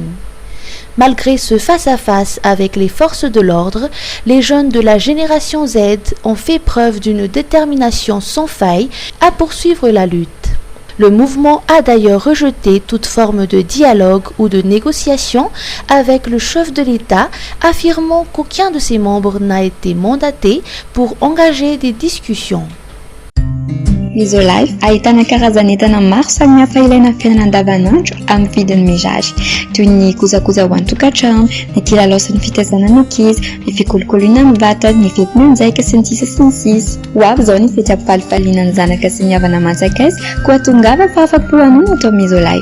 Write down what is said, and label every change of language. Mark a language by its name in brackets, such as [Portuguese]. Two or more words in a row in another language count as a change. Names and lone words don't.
[French] Malgré ce face-à-face avec les forces de l'ordre, les jeunes de la génération Z ont fait preuve d'une détermination sans faille à poursuivre la lutte. Le mouvement a d'ailleurs rejeté toute forme de dialogue ou de négociation avec le chef de l'État, affirmant qu'aucun de ses membres n'a été mandaté pour engager des discussions. [Malagasy] Misolife ahitana karazan'entana maro samihafa ilaina amin'ny fiainana andavanandro amin'ny vidiny mirary toy ny kojakoja ho an-tokantrano, ny kilalao sy ny fitaizana ny ankizy, ny fikolokoloina amin'ny vatana, ny fety mianjaika sy ny sisa sy ny sisa. Ho avy izao ny fety ampifalifaliana ny zanaka sy ny havana manjakaiza koa tongava fa afapo hanao atao Misolife.